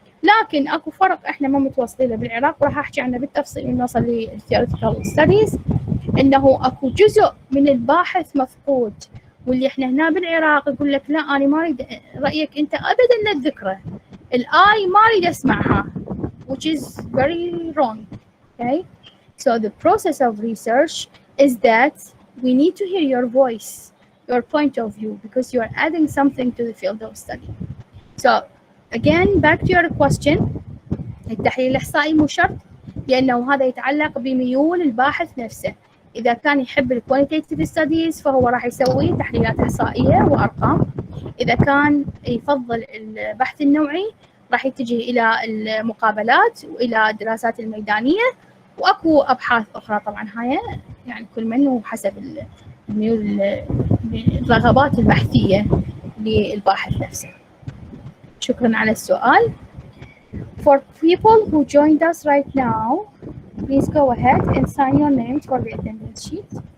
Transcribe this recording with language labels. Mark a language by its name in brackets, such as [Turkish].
[Arabic] لكن اكو فرق احنا ما متوصلين له بالعراق، وراح احكي عنه بالتفصيل ونوصل للثيوريتيكال ستاديز. انه اكو جزء من الباحث مفقود، واللي احنا هنا بالعراق يقول لك لا انا ما اريد رايك انت ابدا لا تذكره، الاي ما اريد اسمعها، [English] which is very wrong. Okay, so the process of research is that we need to hear your voice, your point of view, because you are adding something to the field of study. So again, back to your question. [Arabic] التحليل الإحصائي مو شرط، لأنه هذا يتعلق بميول الباحث نفسه. إذا كان يحب الكواليتيتيف ستاديز فهو راح يسوي تحليلات إحصائية وأرقام. إذا كان يفضل البحث النوعي راح يتجه إلى المقابلات وإلى الدراسات الميدانية، وأكو أبحاث أخرى طبعا هاي يعني كل من وحسب الميول الرغبات البحثية للباحث نفسه. شكرا على السؤال. [English] For people who joined us right now, please go ahead and sign your names for the attendance sheet.